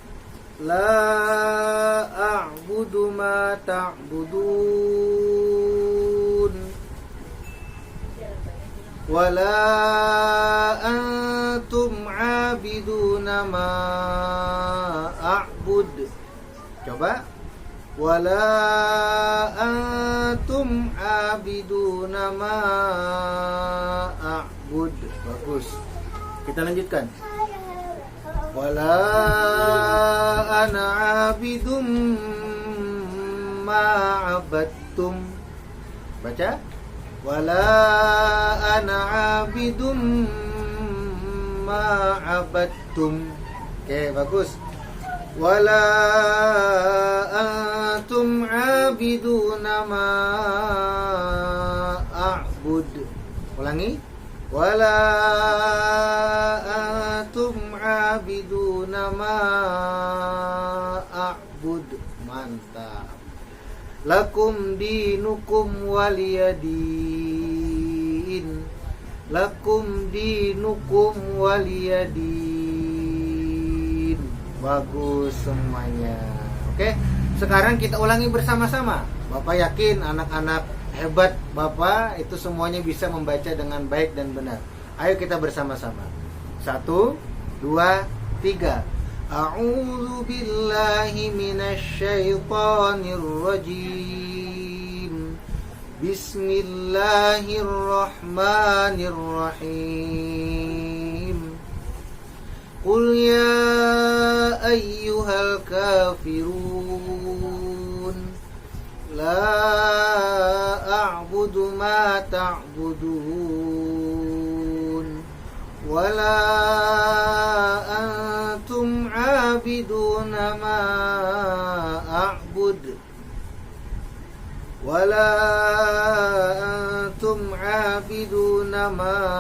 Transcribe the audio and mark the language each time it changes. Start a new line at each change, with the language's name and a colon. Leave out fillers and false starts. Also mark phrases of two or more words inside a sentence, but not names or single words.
Arabic: لا أعبد ما تعبدون ولا أنتم عابدون ما أعبد.
Indonesian: Coba.
Arabic: ولا أنتم عابدون ما أعبد.
Indonesian: Bagus. Kita lanjutkan.
Arabic: ولا أنا عابد ما عبدتم.
Indonesian: Baca.
Arabic: ولا أنا عابد ما عبدتم.
Indonesian: Oke, bagus.
Arabic: ولا أنتم عابدون ما أعبد.
Indonesian: Ulangi.
Arabic: ولا أنتم عابدون ما أعبد.
Indonesian: Mantap.
Arabic: لكم دينكم ولي دين. لكم دينكم ولي دين.
Indonesian: Bagus semuanya. Oke, sekarang kita ulangi bersama-sama. Bapak yakin anak-anak hebat Bapak itu semuanya bisa membaca dengan baik dan benar. Ayo kita bersama-sama. 1, 2, 3.
Arabic: أعوذ بالله من الشيطان الرجيم. بسم الله الرحمن الرحيم. قل يا أيها الكافرون لا أعبد ما تعبدون ولا أنتم عابدون ما أعبد ولا أنتم عابدون ما